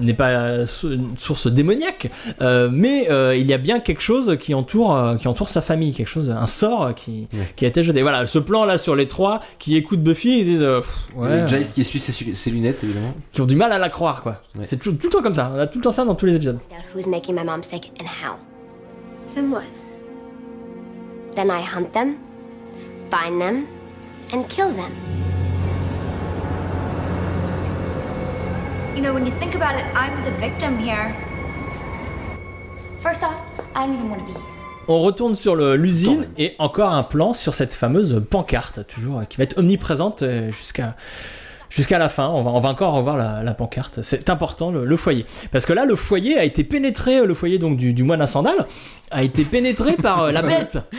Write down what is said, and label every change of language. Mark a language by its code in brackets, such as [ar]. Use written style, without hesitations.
[fr] N'est pas source démoniaque. Mais il y a bien quelque chose qui entoure sa famille. Quelque chose, un sort qui, ouais, qui a été jeté. Voilà, ce plan-là sur les trois qui écoutent Buffy, ils disent. Ouais. Jace qui est suisse, c'est ses lunettes, évidemment. Qui ont du mal à la croire, quoi. Ouais. C'est tout le temps comme ça. On a tout le temps ça dans tous les épisodes. [en] Who's making my mom sick and how? Then what? Then I hunt them, find them, and kill them. You know, when you think about it, I'm the victim here. First off, I don't even want to be. [fr] On retourne sur l'usine et encore un plan sur cette fameuse pancarte, toujours qui va être omniprésente jusqu'à. Jusqu'à la fin, on va encore revoir la pancarte. C'est important, le foyer. Parce que là, le foyer a été pénétré, le foyer donc du moine à sandales, a été pénétré par la bête.